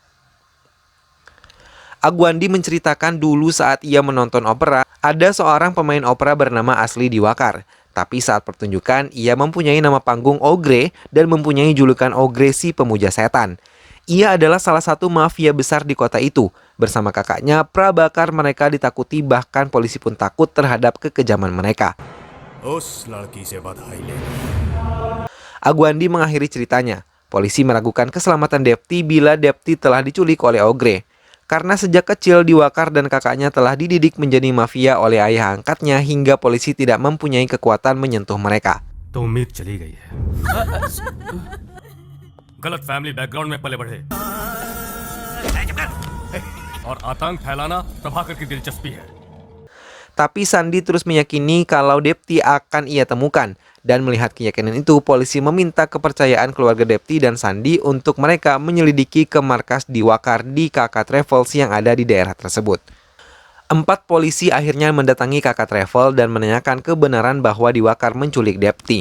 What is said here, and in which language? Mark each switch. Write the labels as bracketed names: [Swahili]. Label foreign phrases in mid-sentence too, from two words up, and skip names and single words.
[Indonesian] Agwandi menceritakan dulu saat ia menonton opera, ada seorang pemain opera bernama Asli Diwakar. Tapi saat pertunjukan, ia mempunyai nama panggung Ogre dan mempunyai julukan Ogre si pemuja setan. Ia adalah salah satu mafia besar di kota itu. Bersama kakaknya, Prabakar mereka ditakuti bahkan polisi pun takut terhadap kekejaman mereka. [Hindi] उस लड़की से बधाई ले। [Indonesian] Agwandi mengakhiri ceritanya. Polisi meragukan keselamatan Depti bila Depti telah diculik oleh Ogre. Karena sejak kecil Diwakar dan kakaknya telah dididik menjadi mafia oleh ayah angkatnya hingga polisi tidak mempunyai kekuatan menyentuh mereka. [Hindi] तो उम्मीद चली गई है। गलत [English] family background [Hindi] में पले बढ़े और आतंक फैलाना प्रभाकर की दिलचस्पी है। [Indonesian] Tapi Sandi terus meyakini kalau Depti akan ia temukan. Dan melihat keyakinan itu, polisi meminta kepercayaan keluarga Depti dan Sandi untuk mereka menyelidiki ke markas Diwakar di KK Travels yang ada di daerah tersebut. 4 polisi akhirnya mendatangi KK Travel dan menanyakan kebenaran bahwa Diwakar menculik Depti.